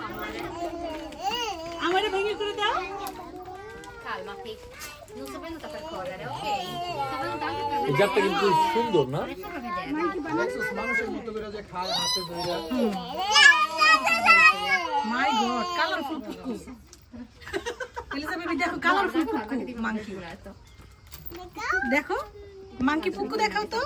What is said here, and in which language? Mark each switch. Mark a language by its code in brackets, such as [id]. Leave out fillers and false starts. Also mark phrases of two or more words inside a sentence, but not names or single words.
[bn] আমারে ভেঙে করে দাও। [it] Calma che non sto venuta per correre, ok? Sto venuta anche per [bn] এই জাতটা কিন্তু সুন্দর না? মানুষের মতো করে যে খায় হাতে ধরে। [en] My God, [bn] কালারফুল পুকু। এলিজাবেথ দেখো কালারফুল পুকু মাংকি। দেখো মাংকি পুকু দেখাও তো।